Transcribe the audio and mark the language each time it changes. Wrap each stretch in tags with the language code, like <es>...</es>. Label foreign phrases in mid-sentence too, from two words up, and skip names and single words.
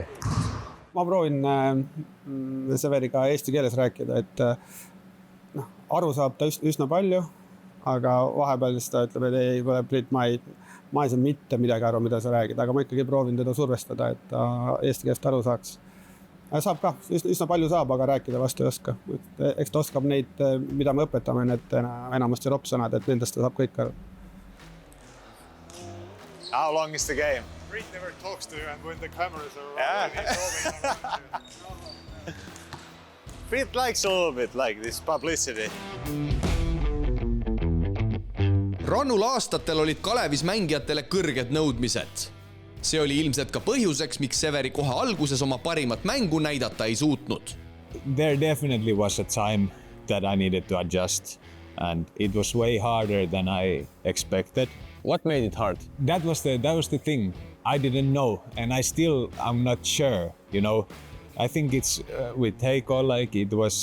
<et>Ma proovin Severiga eesti keeles rääkida, et aru saab ta üsna palju, aga vahepeal ta ütleb, et ei, ma ei saa mitte midagi aru, mida sa räägid, aga ma ikkagi proovin teda survestada, et ta eesti keelest aru saaks. Saab ka, üsna palju saab, aga rääkida vastu ei oska. Eks ta oskab neid, mida me õpetame, need enamasti ropsõnad, et nendest ta saab kõik aru.</et> <en>How long is the game? Reed never talks to you, and when the cameras are around, he's talking. Reed likes a little bit like this publicity.</en> <et>Rannul aastatel olid Kalevis mängijatele kõrged nõudmised. See oli ilmselt ka põhjuseks, miks Severi kohe alguses oma parimat mängu näidata ei suutnud.</et> <en>There definitely was a time that I needed to adjust, and it was way harder than I expected. What made it hard? That was the thing. I didn't know, and I'm not sure. You know, I think it's with Heiko, like it was.</en>